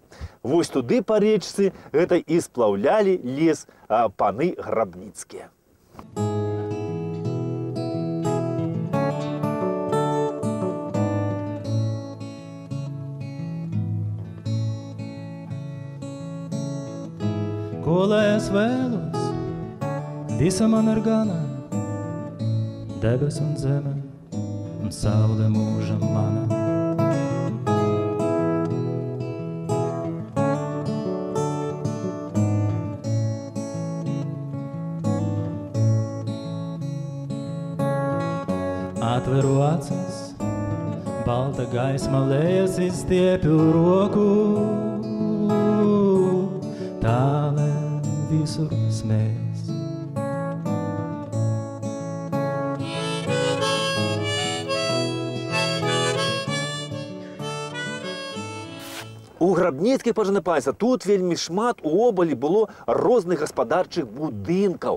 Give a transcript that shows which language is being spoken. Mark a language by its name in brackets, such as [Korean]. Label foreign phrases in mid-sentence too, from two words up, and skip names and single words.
[Belarusian] Вось туды па рэчцы гэта і сплаўлялі лес паны Грабніцкія. [Latvian] Коли es vēlos visa man ir gana, debes un zeme un saule mūžam mana. Atveru acis, balta gaisma lejas, izstiepiu roku, tāle visur smējas. [Belarusian] У Грабніцкіх, пажаны панства, тут вельмі шмат у Обалі было розных гаспадарчых будынкаў.